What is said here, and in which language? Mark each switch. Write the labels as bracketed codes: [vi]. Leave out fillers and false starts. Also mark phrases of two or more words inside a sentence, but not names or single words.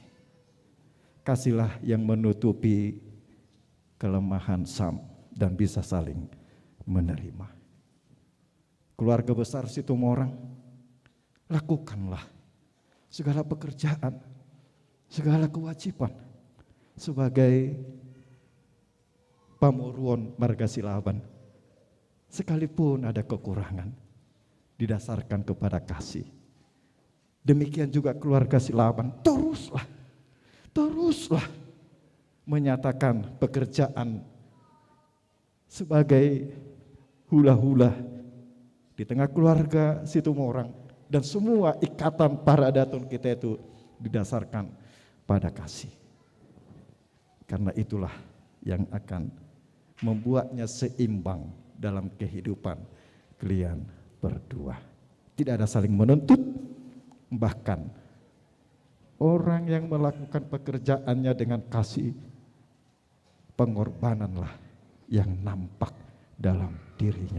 [id] Kasihlah yang menutupi kelemahan Sam dan bisa saling menerima. Keluarga besar Situmorang, lakukanlah segala pekerjaan, segala kewajiban sebagai pamuruan marga Silaban. Sekalipun ada kekurangan, didasarkan kepada kasih. Demikian juga keluarga Silaban, teruslah menyatakan pekerjaan sebagai hula-hula di tengah keluarga Situmorang, dan semua ikatan para datun kita itu didasarkan pada kasih. Karena itulah yang akan membuatnya seimbang dalam kehidupan kalian berdua. Tidak ada saling menuntut, bahkan orang yang melakukan pekerjaannya dengan kasih, pengorbananlah yang nampak dalam dirinya.